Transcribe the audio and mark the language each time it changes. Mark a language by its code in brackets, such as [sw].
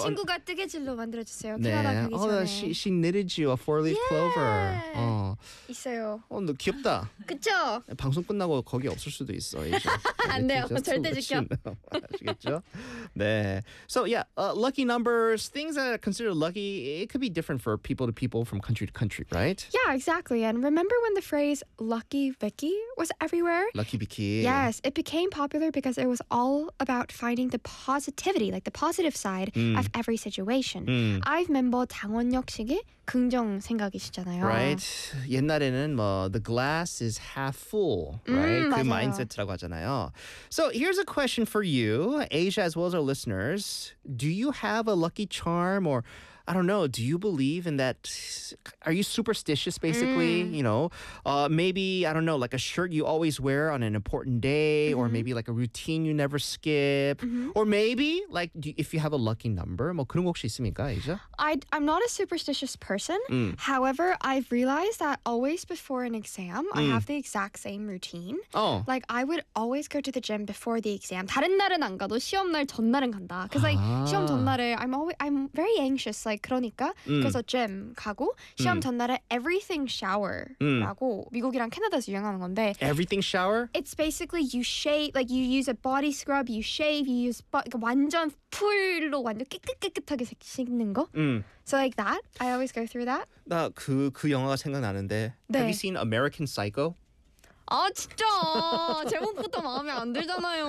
[ko] 친구가 뜨개질로 만들어주세요. 네. 키워라 뜨개질. [en] Oh, she knitted you a four-leaf yeah. clover. [ko] 어. 있어요. 어, 너 귀엽다. 그쵸? 방송 끝나고 거기 없을 수도 있어. 안 돼요. 절대 지켜. 아시겠죠? 네. [en] So yeah, lucky numbers, things that are considered lucky, it could be different for people to people from country to country, right? Yeah, exactly. And remember when the phrase lucky Vicky was everywhere? Lucky Vicky. Yes, it became popular because it was all about finding the positivity, like the positive side of every situation. [ko] I've 멤버 당원역식이 긍정 생각이시잖아요. [en] Right. [ko] 옛날에는 뭐 [en] the glass is half full, [ko] right? 맞아요. 그 마인드셋이라고 하잖아요. [en] So here's a question for you, Asia as well as our listeners. Do you have a lucky charm or I don't know, do you believe in that? Are you superstitious basically, you know? Maybe I don't know, like a shirt you always wear on an important day or maybe like a routine you never skip or maybe like if you have a lucky number. [ko] 뭐 그런 거 혹시 있습니까, Asia? [en] I'm not a superstitious person. However, I've realized that always before an exam, I have the exact same routine. Oh. Like I would always go to the gym before the exam. [ko] 다른 날은 안 가도 시험 날 전날은 간다. Cuz like 시험 전날에 [en] I'm very anxious. [ko] Like 그러니까 그래서 gym 가고 시험 전날에 everything shower 라고 미국이랑 캐나다에서 유행하는 건데 [en] everything shower? It's basically you shave, like you use a body scrub, you shave, you use [ko] 그러니까 완전 풀로 완전 깨끗깨끗하게 씻는 거 [en] So like that, I always go through that [ko] 나 그 영화가 생각나는데 네. [en] Have you seen American Psycho? [ko] 아 진짜 제목부터 마음에 안 들잖아요